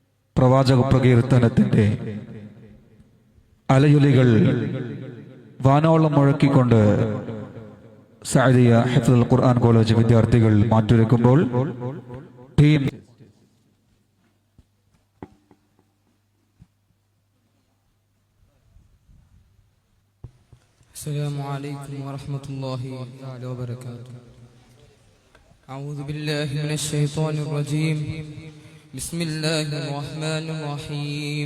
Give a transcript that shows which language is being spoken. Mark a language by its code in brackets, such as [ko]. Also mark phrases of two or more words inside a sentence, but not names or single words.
[ml] പ്രവാചക പ്രകീർത്തനത്തിന്റെ അലയൊലികൾ വാനോളം മുഴക്കിക്കൊണ്ട് സഅദിയ ഹിഫ്ളുൽ ഖുർആൻ കോളേജ് വിദ്യാർത്ഥികൾ മാറ്റുരയ്ക്കുമ്പോൾ ടീം [ar] السلام عليكم ورحمة الله تعالى وبركاته. أعوذ بالله من الشيطان الرجيم. بسم الله الرحمن الرحيم.